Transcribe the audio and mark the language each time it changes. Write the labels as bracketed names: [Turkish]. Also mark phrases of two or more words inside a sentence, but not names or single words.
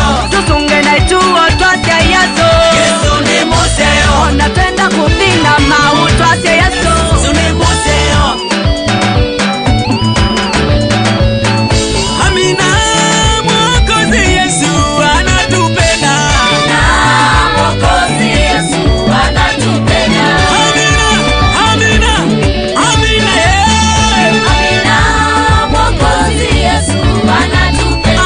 [Kamba] Susunge na ituo twasya Yesu. Yesu ni museo. Ona twenda kupinga mau twasya Yesu. Yesu ni museo. [Swahili] Amina, Mwokozi Yesu anatupenda. Amina, Mwokozi Yesu anatupenda. Amina, amina. Amina, eh. Amina, Mwokozi Yesu anatupenda.